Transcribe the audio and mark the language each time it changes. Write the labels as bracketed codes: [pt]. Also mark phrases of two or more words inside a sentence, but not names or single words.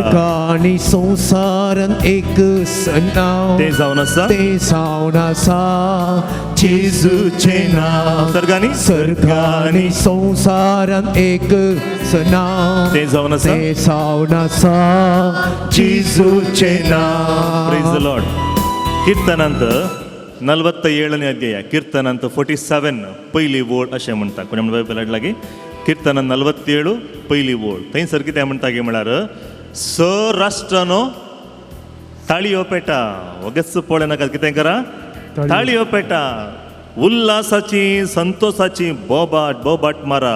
[kok] सर्गानी संवसारान एकच नांव तें जावन आसा तें जावन आसा जेजूचें नांव. सर्गानी सर्गानी संवसारान एकच नांव तें जावन आसा तें जावन आसा जेजूचें नांव. [en] Praise the Lord. [kn] कीर्तनांत 47ನೇ ಅಧ್ಯಾಯ, [kok] कीर्तनांत 47 पहिली ओळ अशें म्हणटा. कोणी म्हणून बायबल लागी कीर्तन 47 पहिली ओळ. थंयसर कितें म्हणटा गे म्हळ्यार, स राष्ट्रानो ताळयो पेटा. वगच पळय नाका, कितें करा, ताळयो पेटा. उल्हासाची संतोषाची बोबाट बोबाट मारा.